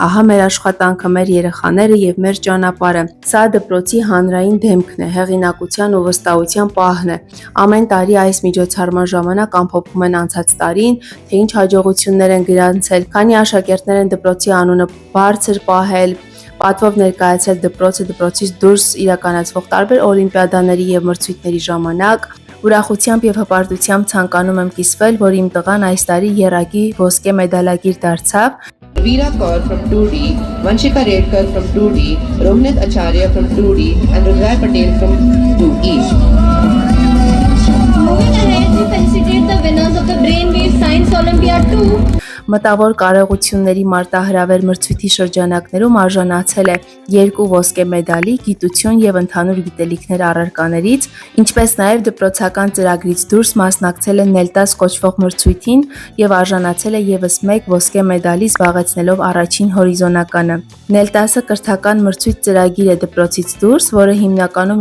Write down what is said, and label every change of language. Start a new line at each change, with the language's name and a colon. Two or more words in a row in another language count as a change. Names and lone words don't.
Armenian: ահա մեր աշխատանքը, մեր երեխաները եւ մեր ճանապարհը։ Սա դպրոցի հանրային դեմքն է, հեղինակության ու վստահության պահն է։ Ամեն տարի այս միջոցառման ժամանակ ամփոփում են անցած տարին, թե ինչ հաջողություններ են գրանցել, քանի աշակերտներ են դպրոցի անունը բարձր պահել, պատվով ներկայացել դպրոցից դուրս իրականացվող տարբեր օլիմպիադաների եւ մրցույթների ժամանակ։ Ուրախությամբ եւ հպարտությամբ ցանկանում եմ կիսվել, որ իմ տղան այս տարի եռակի ոսկե մեդալակիր դարձավ։
English: Veera Kaur from 2D, Vanshika Redkar from 2D, Rohit Acharya from 2D, and Rudra Patel from 2E. Moving ahead, we felicitate the winners of the Brainwave Science Olympiad 2.
Armenian: Մտավոր կարողությունների մարտահրավեր մրցույթի շրջանակներում արժանացել է 2 ոսկե մեդալի, գիտություն եւ ընդհանուր գիտելիքներ առարկաներից, ինչպես նաեւ դպրոցական ծրագրից դուրս մասնակցել է Նելտաս կոչվող մրցույթին եւ արժանացել է եւս 1 ոսկե մեդալի, զբաղեցնելով առաջին հորիզոնականը։ Նելտասը կրթական մրցույթ ծրագիր է դպրոցից դուրս, որը հիմնականում